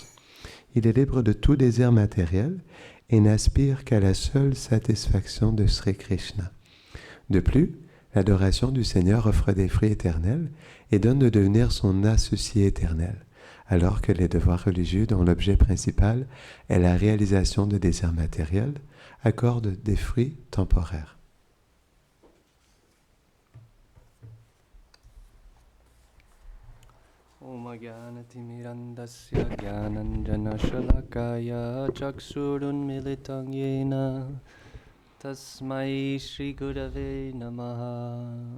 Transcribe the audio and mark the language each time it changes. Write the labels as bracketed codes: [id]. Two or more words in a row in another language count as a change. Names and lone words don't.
[fr] Il est libre de tout désir matériel et n'aspire qu'à la seule satisfaction de Sri Krishna. De plus, l'adoration du Seigneur offre des fruits éternels et donne de devenir son associé éternel, alors que les devoirs religieux dont l'objet principal est la réalisation de désirs matériels accordent des fruits temporaires. [sa] Om Jnanatimirandasya Jnananjanashalakaya Chaksurunmilitam Yena Tasmai Shri Gurave Namaha